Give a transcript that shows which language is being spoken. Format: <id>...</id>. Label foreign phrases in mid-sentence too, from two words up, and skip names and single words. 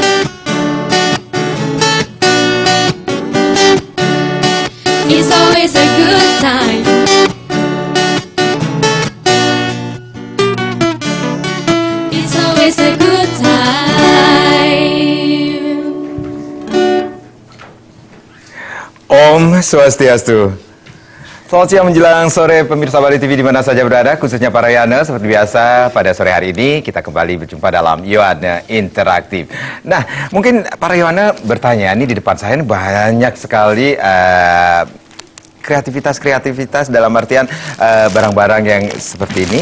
<en>It's always a good time. It's always a good time.</en> <ban>Om Swastiastu.</ban> <id>Selamat siang menjelang sore pemirsa Bali TV di mana saja berada, khususnya para Yana. Seperti biasa pada sore hari ini kita kembali berjumpa dalam Yohana Interaktif. Nah, mungkin para Yohana bertanya, ini di depan saya ini banyak sekali kreativitas dalam artian barang-barang yang seperti ini.</id>